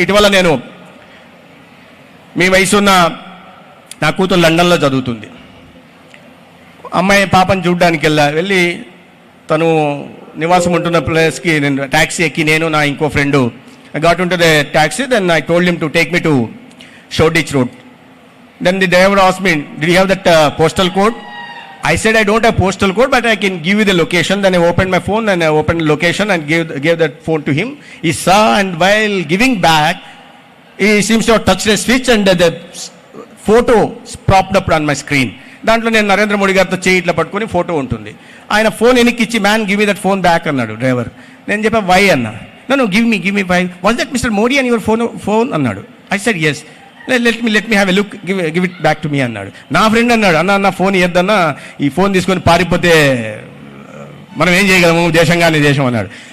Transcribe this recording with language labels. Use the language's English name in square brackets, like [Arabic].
[Telugu] ఇటీవల నేను మీ వయసున్న నా కూతురు లండన్లో చదువుతుంది. అమ్మాయి పాపను చూడడానికి వెళ్ళి తను నివాసం ఉంటున్న ప్లేస్కి నేను ట్యాక్సీ ఎక్కి, నేను నా ఇంకో friend [English] got into the taxi. Then I told him to take me to Shoreditch Road. Then the driver asked me, did you have that postal code? I said, I don't have postal code, but I can give you the location. Then I opened my phone and I opened the location and gave that phone to him. He saw, and while giving back, he seems to have touched a switch and the photo propped up on my screen. [Telugu] దాంట్లో నేను నరేంద్ర మోడీ గారితో చేయి ఇట్లా పట్టుకొని photo ఉంటుంది. ఆయన phone వెనక్కి ఇచ్చి, [English] man give me that phone back [Telugu] అన్నాడు డ్రైవర్. నేను చెప్పా, వై అన్నా. నన్ను [English] give me why, was that mister Modi and your phone [Telugu] అన్నాడు. [English] I said yes. Let me have a look, give it back to me [Telugu] అన్నాడు. నా ఫ్రెండ్ అన్నాడు, అన్న ఫోన్ ఇద్దన్నా, ఈ ఫోన్ తీసుకొని పారిపోతే మనం ఏం చేయగలము, దేశంగానే దేశం అన్నాడు.